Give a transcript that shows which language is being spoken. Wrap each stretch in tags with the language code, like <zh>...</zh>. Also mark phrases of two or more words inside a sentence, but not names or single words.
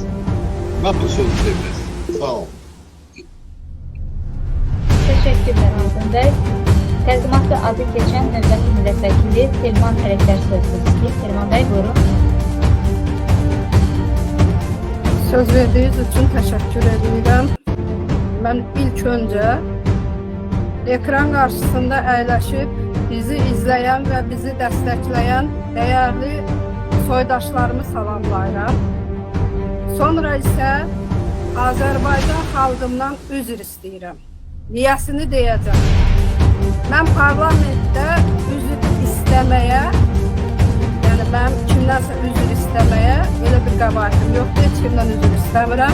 <az>Mən bu sözü demirəm. Sağ olun. Təşəkkürlər Aydın bəy. Təqdimatda adı keçən növbəti millət vəkili Telman Ərəklər söz istəyir. Telman bəy, buyurun.</az> <tr>Söz verdiğiniz için teşekkür ederim. Ben ilk önce ekran karşısında əyləşib bizi izleyen ve bizi destekleyen değerli soydaşlarımı salamlayıram.</tr> <az>Sonra ise Azərbaycan xalqımdan üzr istəyirəm. Niyəsini deyəcəm. Mən parlamentdə üzr istəməyə, yəni mən kimdənsə üzr istəməyə elə bir qəbaətim yoxdur, heç kimdən üzr istəmirəm.</az>